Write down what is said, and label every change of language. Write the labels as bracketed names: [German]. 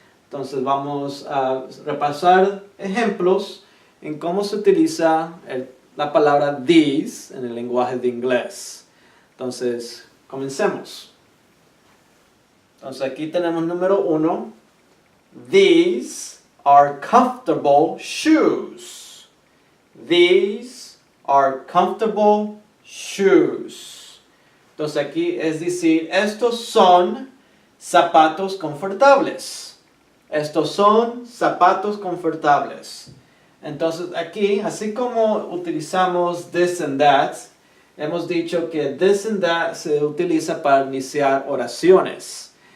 [Spanish] Entonces vamos a repasar ejemplos en cómo se utiliza la palabra these en el lenguaje de inglés. Entonces, comencemos. Entonces, aquí tenemos número 1. [English] These are comfortable shoes. These are comfortable shoes. [Spanish] Entonces, aquí es decir, estos son zapatos confortables. Estos son zapatos confortables. Entonces aquí, así como utilizamos this and that, hemos dicho que this and that se utiliza para iniciar oraciones.